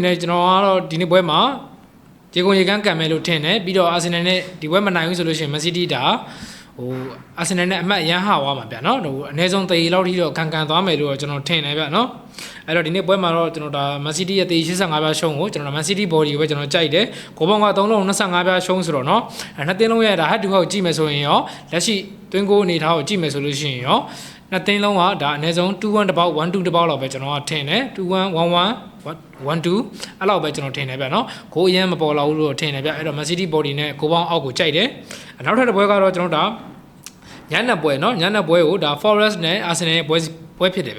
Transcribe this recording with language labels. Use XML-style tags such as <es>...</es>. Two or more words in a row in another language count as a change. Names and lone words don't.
<my>နဲ့ကျွန်တော်ကတော့ဒီနေ့ပွဲမှာရေကုန်ရေကမ်းကန်မယ်လို့ထင်တယ်ပြီးတော့ Arsenal နဲ့ဒီပွဲမနိုင်ဘူးဆိုလို့ရှိရင် Man City ဒါဟို Arsenal နဲ့အမှတ်ရန်ဟသွားမှာဗျာနော်ဟိုအနည်းဆုံးတရေလောက်ထိတော့ကန်သွားမယ်လို့ကျွန်တော်ထင်တယ်ဗျာနော်အဲ့တော့ဒီနေ့ပွဲမှာတော့ကျွန်တော်ဒါ Man City ရဲ့တရေ85ပြားရှုံးကိုကျွန်တော်</my> <en>Man City body</en> <my>ကိုပဲကျွန်တော်ကြိုက်တယ်ဂိုးပေါင်းက 3လုံး25ပြားရှုံးဆိုတော့နော်နှစ်သင်းလုံးရဲ့ဒါ</my> <en>head to head</en> <my>ကိုကြည့်မယ်ဆိုရင်ရောလက်ရှိတွင်းကိုအနေထားကိုကြည့်မယ်ဆိုလို့ရှိရင်ရောနှစ်သင်းလုံးကဒါအနည်းဆုံး2-1 တပေါက်1-2 တပေါက်လောက်ပဲကျွန်တော်ကထင်တယ်2-1 1-1 1-2အဲ့လောက်ပဲကျွန် တော်ထင်တယ်ဗျာနော်ဂိုးအရင်မပေါ်လာဘူးလို့ထင်တယ်ဗျအဲ့တော့</my> <en>Man City body</en> <my>နဲ့ဂိုးပေါင်းအောက်ကိုကြိုက်တယ်နောက်ထပ်တစ်ပွဲကတော့ကျွန်တော်ဒါညနေပွဲเนาะညနေပွဲကိုဒါ Forest နဲ့ Arsenal ရဲ့ပွဲဖြစ်တယ်ဗျာ</my>